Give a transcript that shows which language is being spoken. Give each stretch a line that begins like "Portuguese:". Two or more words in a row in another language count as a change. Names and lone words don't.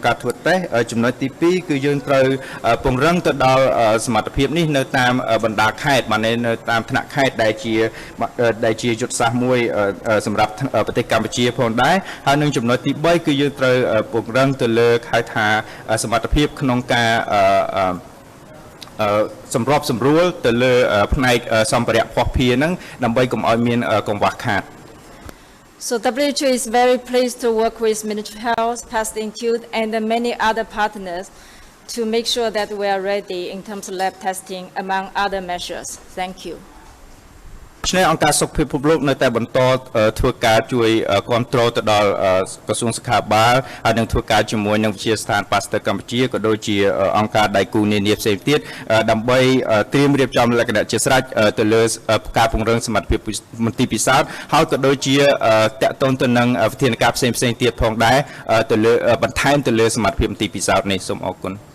Khmer: ការធ្វើតេស្តចំណុចទី2គឺយើងត្រូវពង្រឹងទៅដល់សមត្ថភាពនេះនៅតាមបណ្ដាខេត្តបាននៅតាមថ្នាក់ខេត្តដែលជាយុទ្ធសាស្ត្រមួយសម្រាប់ប្រទេសកម្ពុជាផងដែរហើយនឹងចំណុចទី3គឺយើងត្រូវពង្រឹងទៅលើហៅថាសមត្ថភាពក្នុងការសម្របសម្រួលទៅលើផ្នែកសម្ភារៈភស្តុភារហ្នឹងដើម្បីកុំឲ្យមានកង្វះខាត
English: So WHO is very pleased to work with Ministry of Health, Past Institute, and many other partners to make sure that we are ready in terms of lab testing, among other measures. Thank you.
Khmer: ឆ្នេះអង្គការសុខភាពពិភពលោកនៅតែបន្តធ្វើការជួយគ្រប់គ្រងទៅដល់ក្រសួងសុខាភិបាលហើយនឹងធ្វើការជាមួយនឹងវិទ្យាស្ថាន Pasteur កម្ពុជាក៏ដូចជាអង្គការដៃគូនានាផ្សេងទៀតដើម្បីត្រៀមរៀបចំលក្ខណៈជាស្រេចទៅលើការពង្រឹងសមត្ថភាពមន្ទីរពិសោធន៍ហើយក៏ដូចជាតាក់ទងទៅនឹងវិធានការផ្សេងៗទៀតផងដែរទៅលើបន្ថែមទៅលើសមត្ថភាពមន្ទីរពិសោធន៍នេះសូមអរគុណ